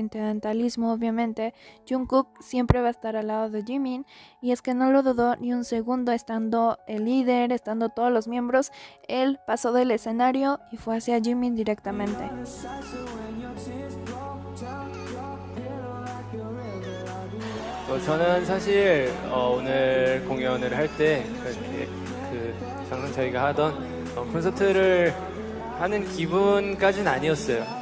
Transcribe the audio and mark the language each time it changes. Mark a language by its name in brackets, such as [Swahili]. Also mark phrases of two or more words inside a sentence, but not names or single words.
[Spanish] sentimentalismo, obviamente, Jungkook siempre va a estar al lado de Jimin, y es que no lo dudó ni un segundo, estando el líder, estando todos los miembros, él pasó del escenario y fue hacia Jimin directamente. [Korean] 저는 사실 오늘 공연을 할 때 항상 저희가 하던 콘서트를 하는 기분까지는 아니었어요.